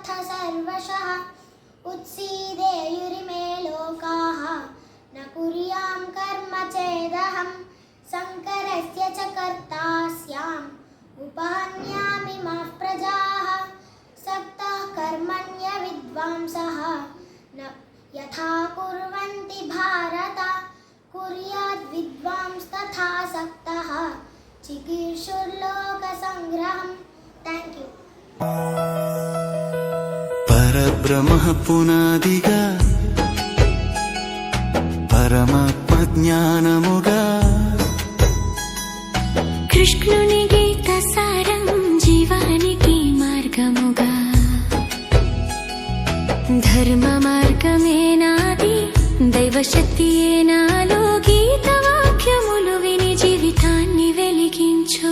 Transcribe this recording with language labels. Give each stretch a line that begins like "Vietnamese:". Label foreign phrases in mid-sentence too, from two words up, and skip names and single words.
Sanskrit: सर्वशः उत्सीदेयुरिमे लोकाः न कुर्यां कर्म चेदहं शङ्करस्य च कर्ता स्याम् उपहन्यामि माः प्रजाः सक्तः कर्मण्य विद्वांसः न यथा कुर्वन्ति भारत कुर्याद् विद्वांस्तथा सक्तः चिकीर्षुर्लोकसङ्ग्रहम्
English: Thank you
Telugu: పరబ్రహ్మ పునాదిగా పరమాత్మ జ్ఞానముగా కృష్ణుని గీత సారం జీవానికి మార్గముగా ధర్మ మార్గమే నాది దైవశక్తియే నాలో గీత వాక్యములు విని జీవితాన్ని వెలిగించు